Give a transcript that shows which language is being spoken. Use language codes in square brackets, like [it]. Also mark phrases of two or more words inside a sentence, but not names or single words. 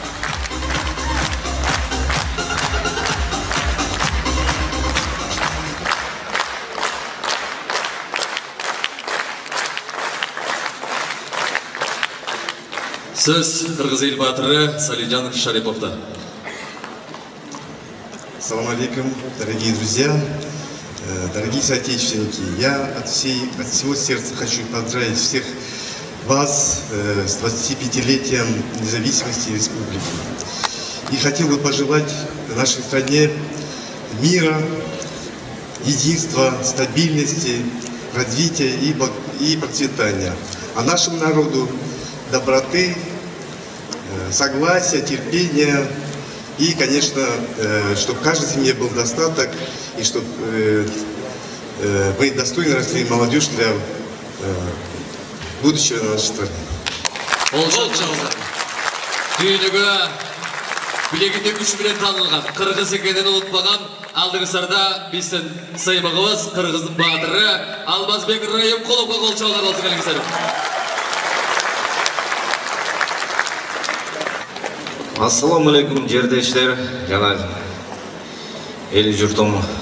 [ky] Сөз Кыргыз эл баатыры Салижан Шариповда. [ar] السلام عليكم, [ru] дорогие друзья, дорогие соотечественники. Я от всего сердца хочу поздравить всех вас с 25-летием независимости республики. И хотел бы пожелать нашей стране мира, единства, стабильности, развития и процветания. А нашему народу доброты, согласия, терпения. И, конечно, чтобы в каждой семье был достаток, и чтобы мы достойно росли молодежь для будущего нашей страны. [ky] Дүйнөгө билегинде күч менен таанылган, кыргыз экенин унутпаган алдыңыздарда биздин сыймыгыбыз Кыргыздын баатыры Алмазбек Райымқұловго кол чабуулар болсун келиңиздер. [ar] السلام عليكم, [ky] жердештер, жана эл журтум.